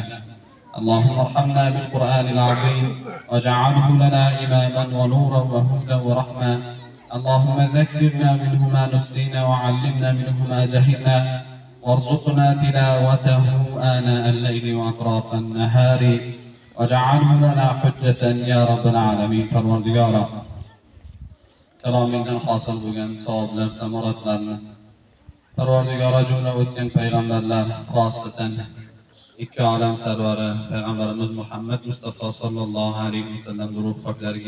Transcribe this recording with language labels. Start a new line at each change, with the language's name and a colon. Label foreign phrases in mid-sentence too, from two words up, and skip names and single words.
Arabic: اللهم ارحمنا بالقرآن العظيم واجعله لنا إماما ونورا وهدى ورحمة. اللهم ذكرنا منه ما نسينا وعلمنا منه ما جهلنا وارزقنا تلاوته آناء الليل وأطراف النهار واجعله لنا حجة يا رب العالمين.
Uzbek: Parvardigora kalomingdan hosil bo'lgan savoblar, samoratlarni Parvardigora jumla o'tgan payg'ambarlar, xosatan ikki olam sarvari payg'ambarimiz Muhammad Mustafa
Arabic: صلى الله عليه وسلم
Uzbek: ruh poklariga